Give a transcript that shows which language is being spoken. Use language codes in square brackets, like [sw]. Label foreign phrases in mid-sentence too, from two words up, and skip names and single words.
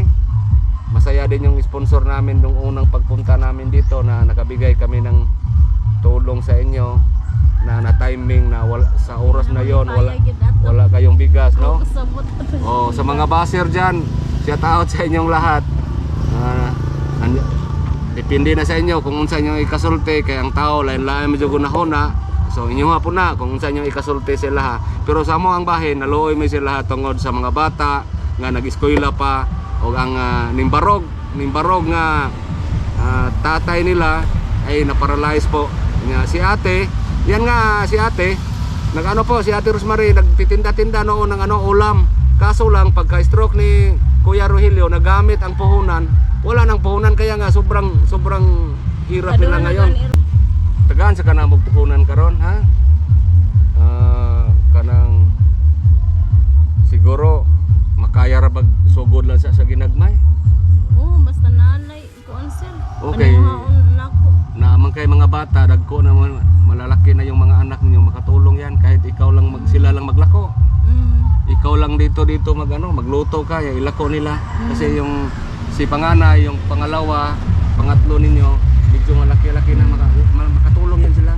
[tl] Masaya din yung sponsor namin nung unang pagpunta namin dito na nakabigay kami ng tulong sa inyo na timing na sa oras na yon wala kayong bigas, no? Sa mga baser dyan, shout out sa inyong lahat. [ceb] Depende na sa inyo kung unsa inyo ikasulti kay ang tao lain-lain medyo gunahona. So inyo nga po na kung unsa inyo ikasulti sila ha. Pero sa mo ang bahin naluoy mi sila tungod sa mga bata nga nag-eskwela pa o ang nimbarog nga [tl] tatay nila ay na-paralyze po. Nga si ate, yan nga si ate, nag-ano po si Ate Rosemary nagtitinda-tinda noon ng ulam. Kaso lang pagka-stroke ni Kuya Rogelio nagamit ang puhunan. Wala nang puhunan kaya nga sobrang hirap nila ngayon. [ceb] Tagaan sa kanang puhunan karon ha. Kanang siguro makaya ra bag sugod lang sa ginagmay. Oo, basta nanay ko answer. [tl] Okay. [ceb] Naamang kay mga bata dagko na [tl] malalaki na yung mga anak niyo makatulong yan kahit ikaw lang sila lang maglako. Ikaw lang dito magluto ka, ilako nila kasi yung si panganay, yung pangalawa, pangatlo ninyo, medyo malaki-laki na makatulong yan sila.